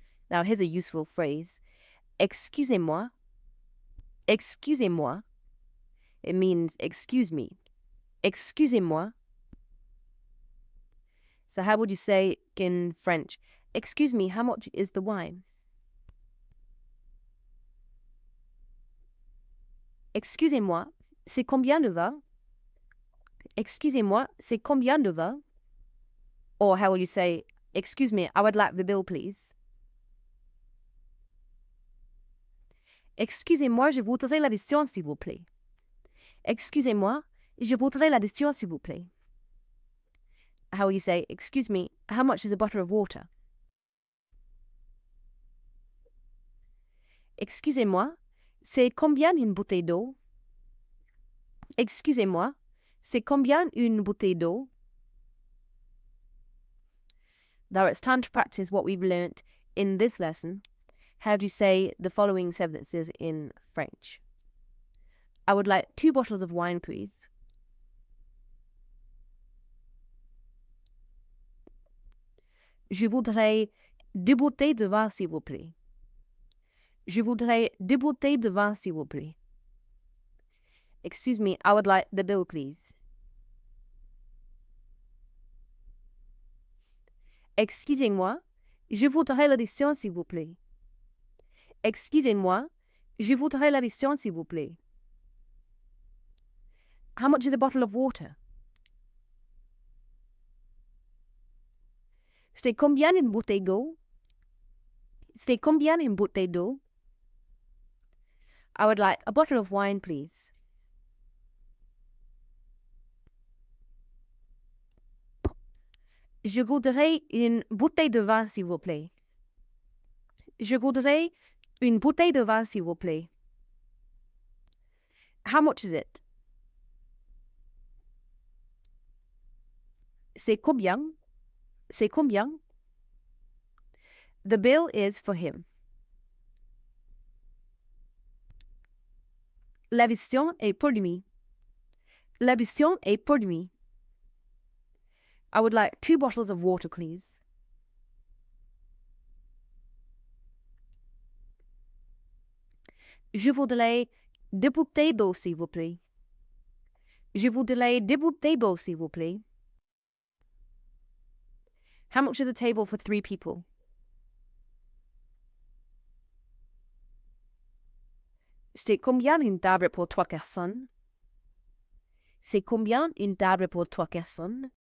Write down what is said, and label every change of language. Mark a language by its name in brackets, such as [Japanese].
[English] Now here's a useful phrase. Excusez-moi. Excusez-moi. It means excuse me. Excusez-moi. So how would you say in French, excuse me, how much is the wine? [French] Excusez-moi, c'est combien de vin? Excusez-moi, c'est combien de vin? Or how will you say, [English] Excuse me, I would like the bill, please. [French] Excusez-moi, je voudrais l'addition, s'il vous plaît. Excusez-moi, je voudrais l'addition, s'il vous plaît. [English] How will you say, excuse me, how much is a bottle of water? [French] Excusez-moi, c'est combien une bouteille d'eau? Excusez-moi, c'est combien une bouteille d'eau? [English] Now it's time to practice what we've learnt in this lesson. How do you say the following sentences in French? I would like 2 bottles of wine, please. [French] Je voudrais 2 bouteilles de vin, s'il vous plaît. Je voudrais 2 bouteilles de vin, s'il vous plaît. [English] Excuse me, I would like the bill, please. [French] Excusez-moi, je voudrais l'addition, s'il vous plaît. Excusez-moi, je voudrais l'addition, s'il vous plaît. [English] How much is a bottle of water? [French] C'est combien une bouteille d'eau? C'est combien une bouteille d'eau? [English] I would like a bottle of wine, please. [French] Je voudrais une bouteille de vin, s'il vous plaît. Je voudrais une bouteille de vin, s'il vous plaît. [English] How much is it? C'est combien? C'est combien? The bill is for him. [French] L'addition est pour lui. L'addition est pour lui. [English] I would like 2 bottles of water, please. [French] Je voudrais 2 bouteilles d'eau, s'il vous plaît. Je voudrais 2 bouteilles d'eau, s'il vous plaît. [English] How much is a table for 3 people? [French] C'est combien une table pour 3 personnes? C'est combien une table pour 3 personnes?